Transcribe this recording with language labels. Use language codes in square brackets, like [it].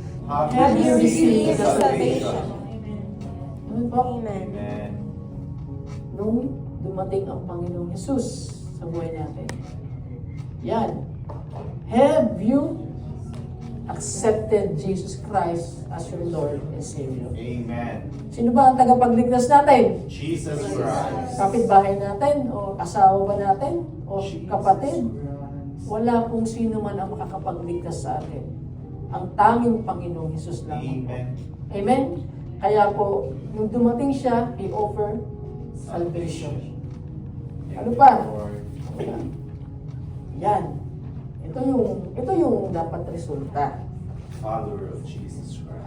[en] Have you received the salvation? [tl] Ano po? Amen. Amen. Nung dumating ang Panginoong Hesus sa buhay natin. Yan. [en] Have you accepted Jesus Christ as your Lord and Savior? [tl] Amen. Sino ba ang tagapagligtas natin? Jesus Christ. Kapitbahay natin? O asawa ba natin? O kapatid? Wala pong sino man ang makakapagligtas sa atin. Ang tanging Panginoong Hesus lang. Amen. Amen? Kaya po, nung dumating siya, [en] He offered salvation. [tl] Ano pa? Yan. Ito yung dapat resulta. [en] Follower of Jesus Christ.